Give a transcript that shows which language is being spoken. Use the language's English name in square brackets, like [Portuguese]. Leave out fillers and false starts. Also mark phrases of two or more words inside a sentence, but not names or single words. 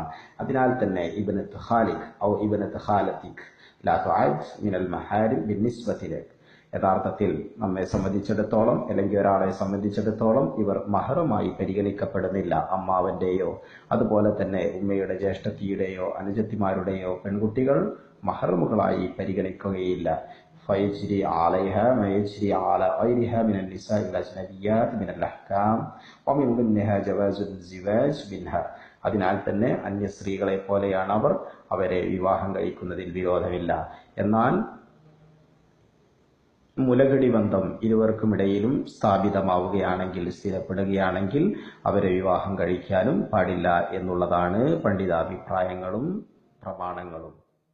[Malayalam] അതിനാൽ തന്നെ [Arabic] ابنة خالك أو ابنة خالتك لا تعد من المحارم بالنسبة لك. [Malayalam] യഥാർത്ഥത്തിൽ നമ്മെ സംബന്ധിച്ചിടത്തോളം അല്ലെങ്കിൽ ഒരാളെ സംബന്ധിച്ചിടത്തോളം ഇവർ മഹറുമായി പരിഗണിക്കപ്പെടുന്നില്ല. അമ്മാവന്റെയോ അതുപോലെ തന്നെ ഉമ്മയുടെ ജ്യേഷ്ഠത്തിയുടെയോ അനുജത്തിമാരുടെയോ പെൺകുട്ടികൾ മഹറുമുകളായി പരിഗണിക്കുകയില്ല. [Arabic] فيجري عليها ما يجري على غيرها من النساء الأجنبيات من الأحكام ومن ضمنها جواز الزواج منها. [Malayalam] അതിനാൽ തന്നെ അന്യ സ്ത്രീകളെ പോലെയാണ് അവർ. അവരെ വിവാഹം കഴിക്കുന്നതിൽ വിരോധമില്ല. എന്നാൽ മുലകടി ബന്ധം ഇരുവർക്കുമിടയിലും സ്ഥാപിതമാവുകയാണെങ്കിൽ സ്ഥിരപ്പെടുകയാണെങ്കിൽ അവരെ വിവാഹം കഴിക്കാനും പാടില്ല എന്നുള്ളതാണ് പണ്ഡിതാഭിപ്രായങ്ങളും പ്രമാണങ്ങളും.